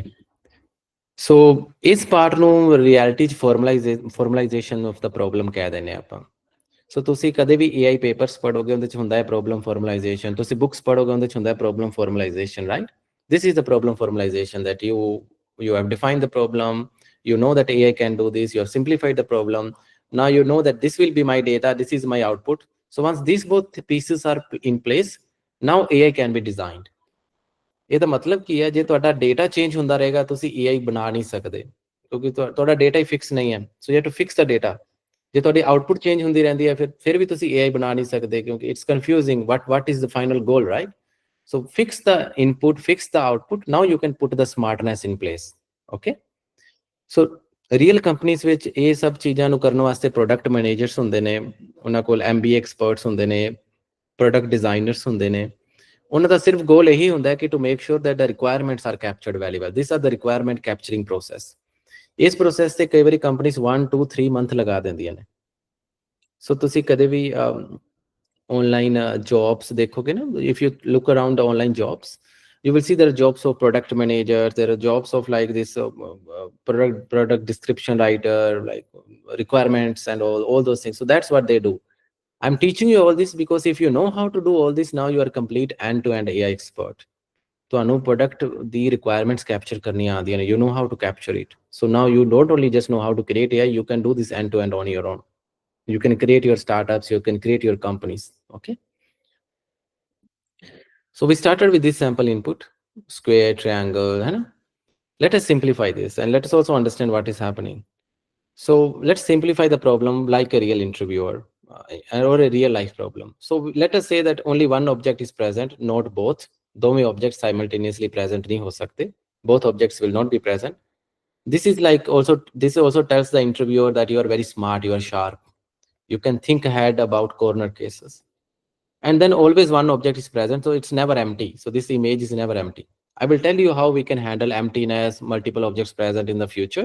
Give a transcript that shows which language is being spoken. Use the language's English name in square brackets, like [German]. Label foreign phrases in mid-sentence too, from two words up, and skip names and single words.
[Punjabi] So ਇਸ ਪਾਰਟ ਨੂੰ ਰਿਐਲਿਟੀ ਚ [English] formalization of the problem [Punjabi] ਕਹਿ ਦਿੰਦੇ ਆਪਾਂ. ਸੋ ਤੁਸੀਂ ਕਦੇ ਵੀ [English] AI papers [Punjabi] ਪੜ੍ਹੋਗੇ, ਉਹਦੇ ਚ ਹੁੰਦਾ ਹੈ [English] problem formalization. [Punjabi] ਤੁਸੀਂ ਬੁੱਕਸ ਪੜ੍ਹੋਗੇ, ਉਹਦੇ ਚ ਹੁੰਦਾ ਹੈ [English] problem formalization, [Punjabi] ਰਾਈਟ? [English] This is the problem formalization, that you have defined the problem, you know that AI can do this, you have simplified the problem. Now you know that this will be my data, this is my output. So once these both pieces are in place, now AI can be designed. [Punjabi] ਇਹਦਾ ਮਤਲਬ ਕੀ ਹੈ? ਜੇ ਤੁਹਾਡਾ [English] data change [Punjabi] ਹੁੰਦਾ ਰਹੇਗਾ, ਤੁਸੀਂ AI ਬਣਾ ਨਹੀਂ ਸਕਦੇ, ਕਿਉਂਕਿ ਤੁਹਾਡਾ ਡੇਟਾ ਹੀ ਫਿਕਸ ਨਹੀਂ ਹੈ. [English] So you have to fix the data. [Punjabi] ਜੇ ਤੁਹਾਡੀ [English] output change [Punjabi] ਹੁੰਦੀ ਰਹਿੰਦੀ ਹੈ, ਫਿਰ ਵੀ ਤੁਸੀਂ AI ਬਣਾ ਨਹੀਂ ਸਕਦੇ, ਕਿਉਂਕਿ [English] it's confusing what is the final goal, right? So fix the input, fix the output. Now you can put the smartness in place. Okay. So real companies [Punjabi] ਵਿੱਚ ਇਹ ਸਭ ਚੀਜ਼ਾਂ ਨੂੰ ਕਰਨ ਵਾਸਤੇ [English] product managers [Punjabi] ਹੁੰਦੇ ਨੇ, ਉਹਨਾਂ ਕੋਲ [English] MBA experts [Punjabi] ਹੁੰਦੇ ਨੇ, [English] product designers [Punjabi] ਹੁੰਦੇ ਨੇ. ਉਹਨਾਂ ਦਾ ਸਿਰਫ ਗੋਲ ਇਹੀ ਹੁੰਦਾ ਹੈ ਕਿ [English] to make sure that the requirements are captured very well. this are the requirement capturing process. [Punjabi] ਇਸ ਪ੍ਰੋਸੈਸ ਤੇ ਕਈ ਵਾਰੀ ਕੰਪਨੀਜ਼ 1 2 3 ਮੰਥ ਲਗਾ ਦਿੰਦੀਆਂ ਨੇ. [English] ਸੋ [Punjabi] ਤੁਸੀਂ ਕਦੇ ਵੀ [English] online jobs [Punjabi] ਦੇਖੋਗੇ ਨਾ, [English] if you look around the online jobs, you will see there are jobs of product manager, there are jobs of like this product description writer, like requirements and all those things. So that's what they do. I'm teaching you all this because if you know how to do all this, now you are complete end-to-end AI expert. [Punjabi] ਤੁਹਾਨੂੰ [English] product the requirements capture [Punjabi] ਕਰਨੀਆਂ ਆਉਂਦੀਆਂ ਨੇ, [English] you know how to capture it. So now you don't only just know how to create AI, you can do this end-to-end on your own. You can create your startups, you can create your companies. Okay. So we started with this sample input, square, triangle. Let us simplify this and let us also understand what is happening. So let's simplify the problem like a real interviewer or a real life problem. So let us say that only one object is present, not both. [Hindi] दोनों objects simultaneously present नहीं हो सकते. [English] Both objects will not be present. This also tells the interviewer that you are very smart, you are sharp. You can think ahead about corner cases. And then always one object is present, so it's never empty. So this image is never empty. I will tell you how we can handle emptiness, multiple objects present in the future.